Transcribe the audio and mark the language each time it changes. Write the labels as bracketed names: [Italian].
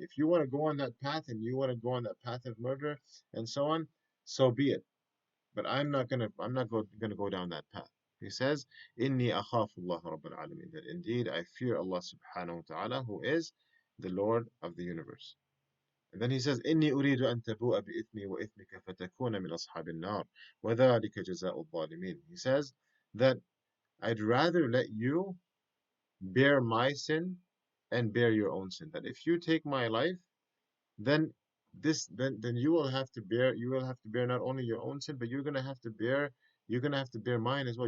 [English] If you want to go on that path and you want to go on that path of murder and so on, so be it. But I'm not going to go down that path. He says, [Arabic] "Inni akhafullah Rabbul Alamin." [English] That indeed I fear Allah subhanahu wa taala, who is the Lord of the universe. [Arabic] And then he says, إني أريد أن تبوء بإثمي وإثمك فتكون من أصحاب النار وذلك جزاء الظالمين. [English] He says that I'd rather let you bear my sin and bear your own sin. That if you take my life, then then you will have to bear not only your own sin, but you're gonna have to bear mine as well.